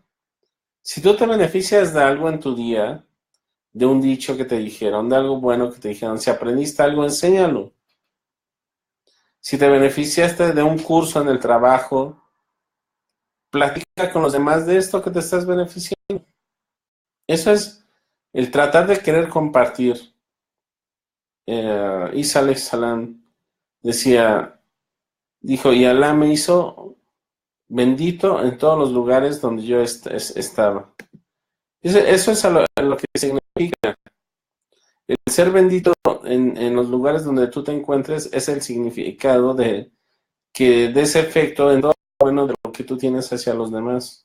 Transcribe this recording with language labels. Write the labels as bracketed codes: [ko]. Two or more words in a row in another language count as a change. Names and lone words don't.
[es] Si tú te beneficias de algo en tu día, de un dicho que te dijeron, de algo bueno que te dijeron, si aprendiste algo, enséñalo. Si te beneficiaste de un curso en el trabajo, platica con los demás de esto que te estás beneficiando. Eso es el tratar de querer compartir. Isa [ar] عليه السلام [es] dijo, y Alá me hizo bendito en todos los lugares donde yo estaba. Eso es a lo que significa. El ser bendito en los lugares donde tú te encuentres es el significado de ese efecto en todo lo bueno de lo que tú tienes hacia los demás.